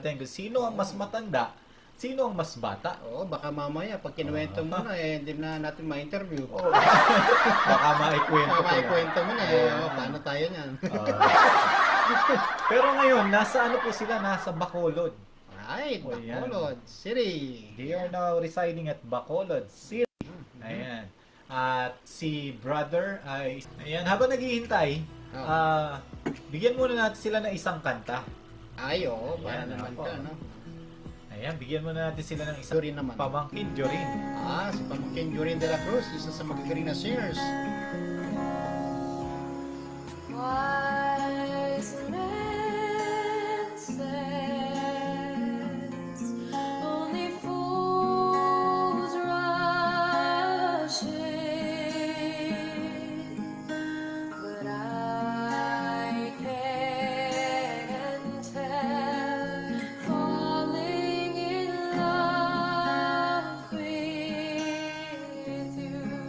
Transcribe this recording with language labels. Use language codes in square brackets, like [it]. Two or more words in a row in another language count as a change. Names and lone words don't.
[tl] natin kung sino ang mas matanda, sino ang mas bata. Oo, baka mamaya pag kinuwento mo na, hindi na natin ma-interview. Baka maikwento Baka ko lang. maikwento mo na, paano tayo niyan? Pero ngayon, nasa po sila? Nasa Bacolod. Right, Oh, yan. Bacolod City. [en] They are now residing at Bacolod City. [tl] Ayan. At si brother ay... Ayan, habang naghihintay, bigyan muna natin sila ng isang kanta. Ay, oo, para Ayan, naman ako. ka, no? Ayan, bigyan muna natin sila ng isang Jorin naman. pamangkin, Jorin. Si Pamangkin Jorin de la Cruz, isa sa magagaling na singers. [en] Wise men says only fools rush in, but I can tell, falling in love with you.